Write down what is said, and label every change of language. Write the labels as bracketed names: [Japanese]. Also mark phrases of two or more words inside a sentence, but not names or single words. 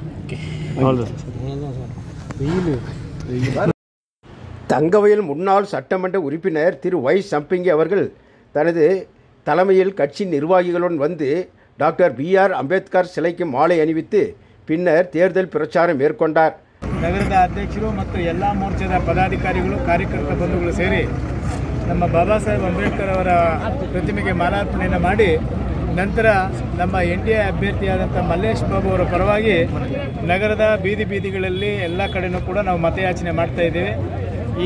[Tamil] தங்கவயல் முன்னாள் சட்டமன்ற உறுப்பினர் திரு Y. சம்பங்கி அவர்கள் தனது தலைமையில் கட்சி நிர்வாகிகளுடன் வந்து டாக்டர் BR அம்பேத்கர் சிலைக்கு மாலை அணிவித்து பின்னர் தேர்தல் பிரச்சாரம் மேற்கொண்டார். [Kannada] ನಗರದ ಅಧ್ಯಕ್ಷರು ಮತ್ತು ಎಲ್ಲ ಮೋರ್ಚಾದ ಪದಾಧಿಕಾರಿಗಳು, ಕಾರ್ಯಕರ್ತ ಬಂಧುಗಳು ಸೇರಿ ನಮ್ಮ ಬಾಬಾ ಸಾಹೇಬ್ ಅಂಬೇಡ್ಕರ್ ಅವರ ಪ್ರತಿಮೆಗೆ ಮಾಲಾರ್ಪಣೆಯನ್ನು ಮಾಡಿ ನಂತರ ನಮ್ಮ NDA ಅಭ್ಯರ್ಥಿಯಾದಂಥ ಮಲ್ಲೇಶ್ ಬಾಬು ಅವರ ಪರವಾಗಿ ನಗರದ ಬೀದಿಗಳಲ್ಲಿ ಎಲ್ಲ ಕಡೆಯೂ ಕೂಡ ನಾವು ಮತಯಾಚನೆ ಮಾಡ್ತಾ ಇದ್ದೇವೆ.